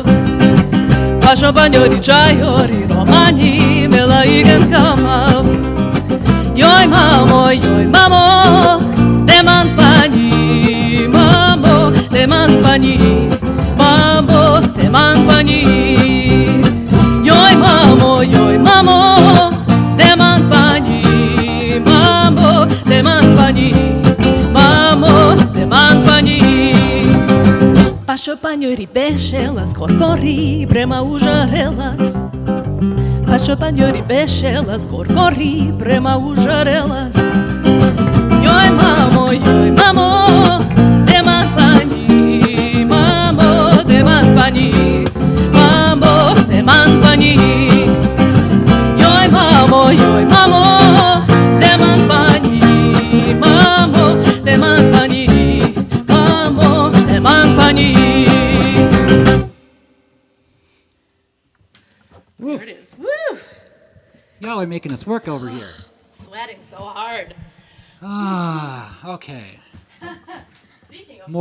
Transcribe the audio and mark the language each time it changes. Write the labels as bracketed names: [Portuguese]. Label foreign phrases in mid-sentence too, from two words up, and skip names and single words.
[Romany] Pașo paņori čajori romani, mela igen kamav. Joj mamo, teman pani, mamo, teman pani, mamo, teman pani. Joj mamo, teman pani, mamo, teman pani. Teman pani. Pașo paņori bešelas, korkori, brema užarelas. Pașo paņori bešelas, korkori, brema užarelas. Joj mamo, teman pani, mamo, teman pani, mamo, teman pani. Joj mamo, teman pani, mamo, teman pani. Woof. [English] There it is. Woo! Y'all are making us work over here. Sweating so hard. Okay. Speaking of